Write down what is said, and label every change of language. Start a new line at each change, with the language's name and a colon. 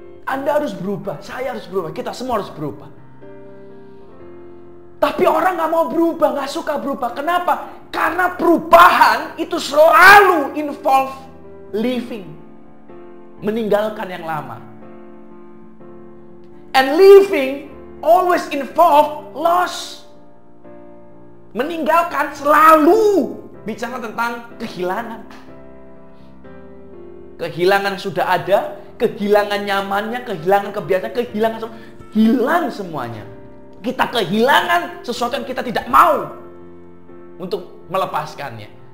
Indonesian: Anda harus berubah, saya harus berubah, kita semua harus berubah. Tapi orang nggak mau berubah, nggak suka berubah. Kenapa? Karena perubahan itu selalu
English: involve living.
Indonesian: Meninggalkan yang lama.
English: And living always involve loss.
Indonesian: Meninggalkan selalu bicara tentang kehilangan. Kehilangan yang sudah ada, kehilangan nyamannya, kehilangan kebiasaan, hilang semuanya. Kita kehilangan sesuatu yang kita tidak mau untuk melepaskannya.